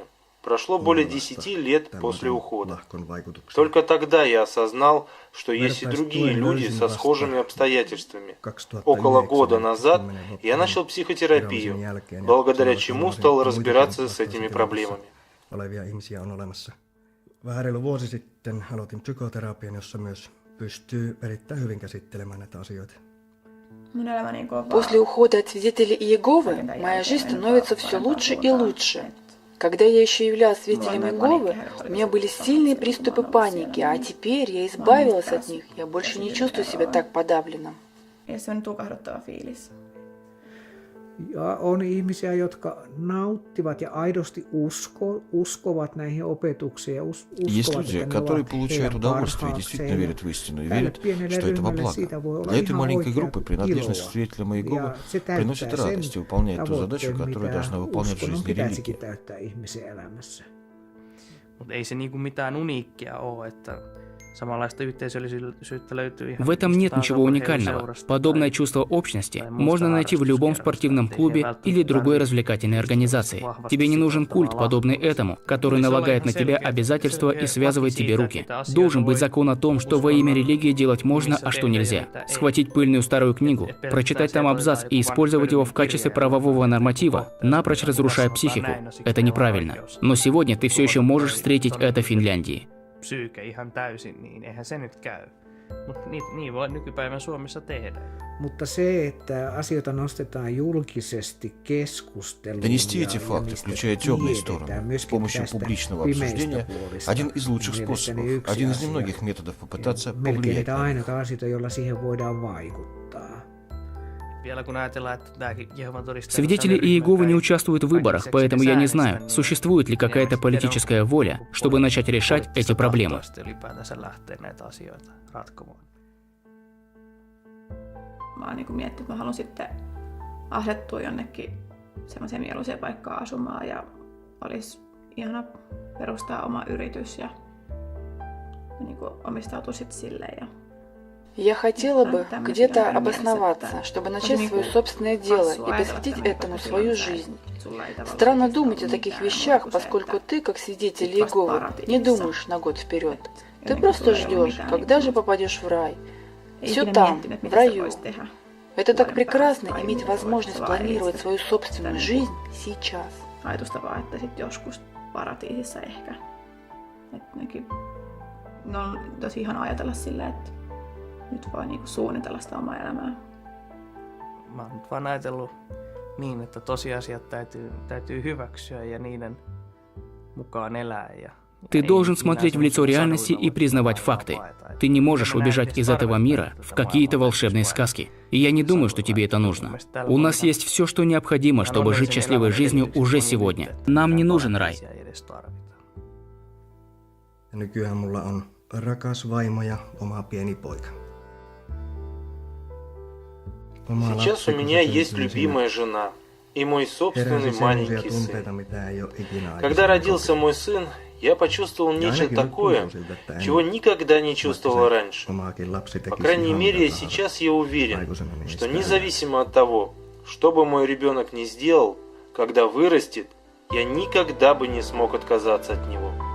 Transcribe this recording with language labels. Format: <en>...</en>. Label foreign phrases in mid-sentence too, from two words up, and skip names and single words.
<ru>Прошло более 10 лет после ухода. Только тогда я осознал, что есть и другие люди со схожими обстоятельствами. Около года назад я начал психотерапию, благодаря чему стал разбираться с этими проблемами.</ru> <fi>Vähän reilu vuosi sitten aloitin psykoterapian, jossa myös pystyy erittäin hyvin käsittelemään näitä asioita.</fi> <ru>После ухода от свидетелей Иеговы моя жизнь становится все лучше и лучше. Когда я еще являлась свидетелем Иеговы, у меня были сильные приступы паники, а теперь я избавилась от них, я больше не чувствую себя так подавленно.</ru> <fi>Ja on ihmisiä, jotka nauttivat ja aidosti uskovat näihin opetuksiin.</fi> <ru>Есть люди, которые получают удовольствие и действительно верят в истину, и верят, что это во благо. Для этой маленькой группы принадлежность к свидетелям Иеговы приносит радость и выполняет ту задачу, которую должна выполнять в жизни религия.</ru> <fi>Mutta ei se niinku mitään uniikkia ole, että samanlaista yhteisöllisyyttä löytyy ihan.</fi> <ru>В этом нет ничего уникального. Подобное чувство общности можно найти в любом спортивном клубе или другой развлекательной организации. Тебе не нужен культ, подобный этому, который налагает на тебя обязательства и связывает тебе руки. Должен быть закон о том, что во имя религии делать можно, а что нельзя. Схватить пыльную старую книгу, прочитать там абзац и использовать его в качестве правового норматива, напрочь разрушая психику. Это неправильно. Но сегодня ты все еще можешь встретить это в Финляндии.</ru> <fi>Psyyke ihan täysin, niin eihän se nyt käy. Mutta niin voi nykypäivän Suomessa tehdä. Mutta se, että asioita nostetaan julkisesti keskusteluun</fi> <ru>Донести эти факты, включая темные стороны, с помощью публичного обсуждения, один из лучших способов, один из немногих методов попытаться повлиять на них.</ru> <fi>Melkein ainoita asioita, joilla siihen voidaan vaikuttaa.</fi> <ru>Свидетели Иеговы не участвуют в выборах, поэтому я не знаю, существует ли какая-то политическая воля, чтобы начать решать эти проблемы.</ru> <fi>Mä oon niin miettinyt, että mä haluan sitten asettua jonnekin semmoiseen mieluiseen paikkaan asumaan ja olisi ihana perustaa oma yritys ja niin omistautua sitten silleen.</fi> <ru>Я хотела бы где-то обосноваться, чтобы начать свое собственное дело и посвятить этому свою жизнь. Странно думать о таких вещах, поскольку ты, как свидетель Иеговы, не думаешь на год вперед. Ты просто ждешь, когда же попадешь в рай. Все там, в раю. Это так прекрасно иметь возможность планировать свою собственную жизнь сейчас.</ru> <fi>Ajatusta vaan, että sitten joskus paratiisissa ehkä. No on tosi ihana ajatella silleen, että nyt voi niinku suunnitella sitä omaa elämää. Mä oon nyt vaan ajatellut niin, että tosiasiat täytyy hyväksyä ja niiden mukaan elää.</fi> <ru>Ты должен смотреть в лицо реальности и признавать факты. Ты не можешь убежать из этого мира в какие-то волшебные сказки. И я не думаю, что тебе это нужно. У нас есть все, что необходимо, чтобы жить счастливой жизнью уже сегодня. Нам не нужен рай.</ru> <fi>Nykyään mulla on rakas vaimo ja oma pieni poika.</fi> <ru>Сейчас у меня есть любимая жена и мой собственный маленький сын. Когда родился мой сын, я почувствовал нечто такое, чего никогда не чувствовал раньше. По крайней мере, сейчас я уверен, что независимо от того, что бы мой ребенок ни сделал, когда вырастет, я никогда бы не смог отказаться от него.</ru>